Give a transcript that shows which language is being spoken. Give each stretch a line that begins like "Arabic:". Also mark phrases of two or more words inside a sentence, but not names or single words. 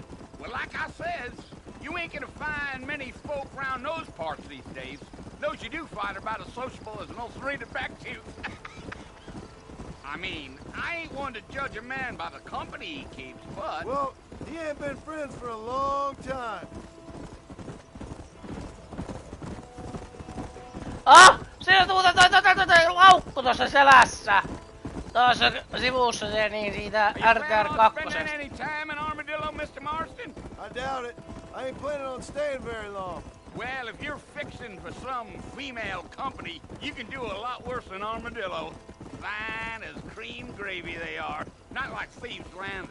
English: Well, like I says, you ain't gonna find many folk round those parts these days. Those you do find are about as sociable as an old serrated back tooth. I mean, I ain't one to judge a man by the company he keeps, but... Well, he ain't been friends for a long time. Ah!
Finnish: Siinä toi laukku tossa selässä. Tuossa sivussa se niin siitä
English: Are you planning on RTR2. spending any time in Armadillo, Mr. Marston? I doubt it. I ain't planning on staying very long. Well, if you're fixing for some female company, you can do a lot worse than Armadillo. Fine as cream gravy they are. Not like Thieves' Landing.